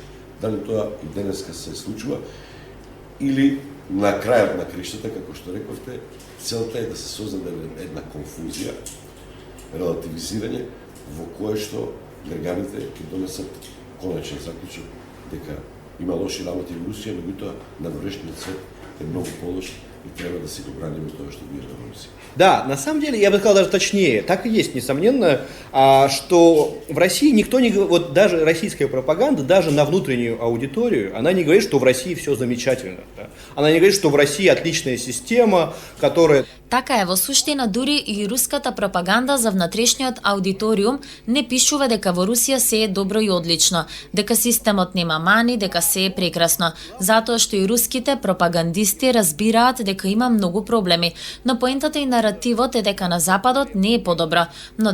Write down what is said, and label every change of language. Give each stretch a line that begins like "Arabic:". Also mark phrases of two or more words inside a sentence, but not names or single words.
Macedonian: Дали тоа и денеска се случува, или на крајот на криштата, како што рековте, целта е да се создаде една конфузија, релативизирање, во кое што граѓаните ќе донесат конечен заклучок дека има лоши работи во Русија, меѓутоа надворешниот свет е многу полош и треба да си го браниме тоа што вие во Русија.
Russian: Да, на самом деле, я бы сказал даже точнее, так и есть, несомненно, что в России никто не говорит, вот даже российская пропаганда, даже на внутреннюю аудиторию, она не говорит, что в России все замечательно. Да? Она не говорит, что в России отличная система, которая...
Macedonian: Така е, во суштина дури и руската пропаганда за внатрешниот аудиториум не пишува дека во Русија се е добро и одлично, дека системот нема мани, дека се е прекрасно, затоа што и руските пропагандисти разбираат дека има многу проблеми, но поентата и наративот е дека на Западот не е подобро, но